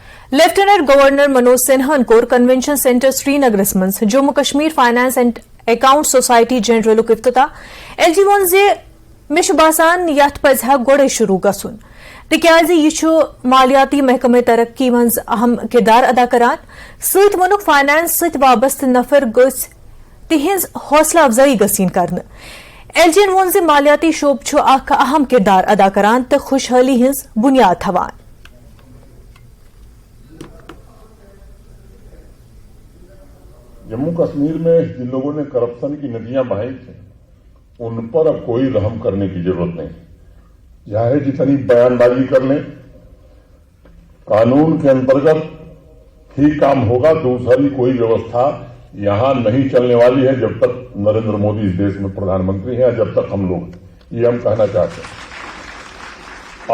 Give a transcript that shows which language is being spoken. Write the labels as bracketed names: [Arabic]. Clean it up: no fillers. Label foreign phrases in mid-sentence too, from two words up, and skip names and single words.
[Kashmiri] लेफ्टिनेंट गवर्नर मनोज सिन्हान कोर कन्वेंशन सेंटर श्रीनगरस मं जम्मू कश्मीर फाइनेंस एंड अकाउंट सोसाइटी जनरलुक इफ्तिताह एलजी वोन जे मे बासान यथ पजहा गोड़े शुरू गसुन तिक्याज यह मालियाती महकमे तरक्की मं अहम किरदार अदा करान सत वोनुक फाइनेंस सत वाबस्त नफर गस तिहिंज हौसला अफजाई गसीन करन एलजीन वोन जे मालियाती शोब अहम किरदार अदा करान तो खुशहाली हिंज बुनियाद थवान। [Hindi] जम्मू कश्मीर में जिन लोगों ने करप्शन की नदियां बहाई थी उन पर अब कोई रहम करने की जरूरत नहीं। चाहे जितनी बयानबाजी कर लें, कानून के अंतर्गत ही काम होगा। दूसरी कोई व्यवस्था यहां नहीं चलने वाली है जब तक नरेंद्र मोदी इस देश में प्रधानमंत्री हैं, जब तक हम लोग ये हम कहना चाहते हैं।